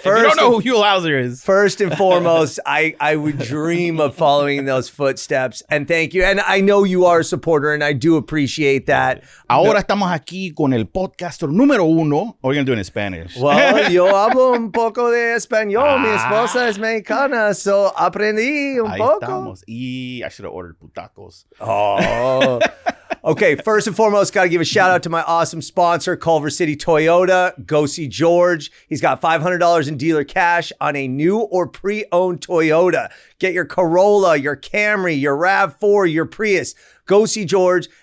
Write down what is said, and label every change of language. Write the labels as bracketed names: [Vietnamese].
[English] first, if you don't know who Huell Hauser is. First and foremost, I would dream of following in those footsteps. And thank you. And I know you are a supporter, and I do appreciate that. [Spanish] Ahora estamos aquí con el podcaster número uno. [English] Or are you going to do it in Spanish? [Spanish] Well, yo hablo un poco de español. Mi esposa es mexicana, so aprendí un poco. Estamos. [English] Y I should have ordered putacos. Oh. Okay, first and foremost, got to give a shout out to my awesome sponsor, Culver City Toyota. Go see George. He's got $500 in dealer cash on a new or pre-owned Toyota. Get your Corolla, your Camry, your RAV4, your Prius. Go see George.